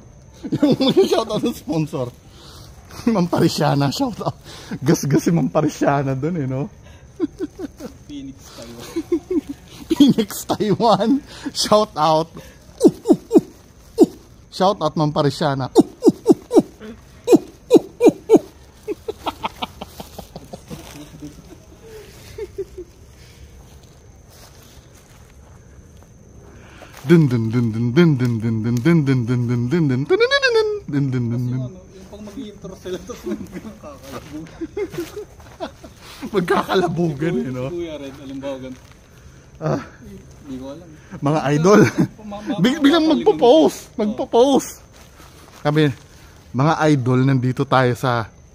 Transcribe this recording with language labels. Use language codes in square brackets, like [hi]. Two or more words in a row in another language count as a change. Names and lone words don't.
[tl] Yung shoutout ng sponsor. Ma'am Parisiana, shoutout. Gas-gas si Ma'am Parisiana dun eh, no? Phoenix, Taiwan. Phoenix, Taiwan. Shoutout. Shoutout Ma'am Parisiana. Dun dun dun dun dun dun dun dun dun dun dun dun dun dun dun dun dun dun dun dun. Ano, yung pang mag-i-intro sila tapos magkakalabog. Magkakalabugan eh, no? Kuya Red, alimbawa ganito. Ah, Hindi ko alam. mga idol. Biglang magpo-post. Magpo-post. Sabi, mga idol, nandito tayo sa...